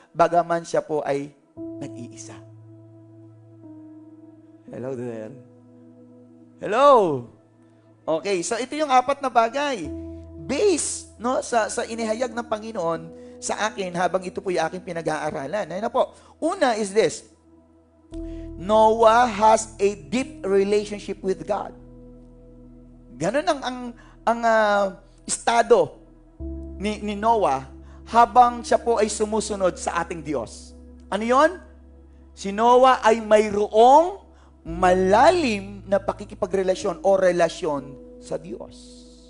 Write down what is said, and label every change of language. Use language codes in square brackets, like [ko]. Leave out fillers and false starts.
[tl] Bagaman siya po ay nag-iisa. [en] Hello there. Hello! [tl] Okay, so ito yung 4 na bagay. Base no, sa inihayag ng Panginoon sa akin habang ito po yung aking pinag-aaralan. Ayun na po. Una [en] is this. Noah has a deep relationship with God. [tl] Ganun ang estado ni Noah habang siya po ay sumusunod sa ating Diyos. Ano yon? Si Noah ay mayroong malalim na pakikipagrelasyon o relasyon sa Diyos.